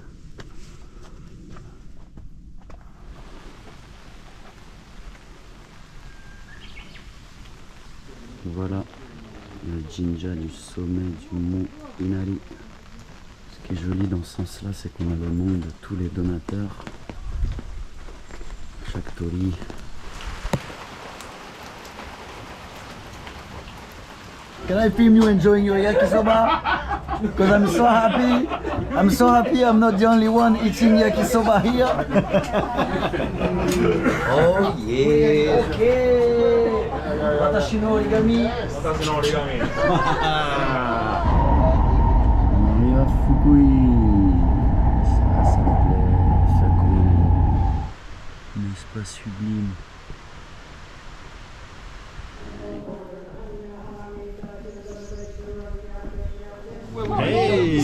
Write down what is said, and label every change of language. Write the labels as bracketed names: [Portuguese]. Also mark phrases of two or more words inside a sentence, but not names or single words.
[French] Voilà le jinja du sommet du mont Inari. Ce qui est joli dans ce sens-là, c'est qu'on a le nom de tous les donateurs. Chaque tori. [English] Can I film you enjoying your yakisoba? Because I'm so happy. I'm so happy I'm not the only one eating yakisoba here. Oh yeah. Okay. [Japanese] 私の折り紙。私の折り紙. [French] On arrive à Fukui. Ça me plaît. Fukui. Un espace sublime. Hey.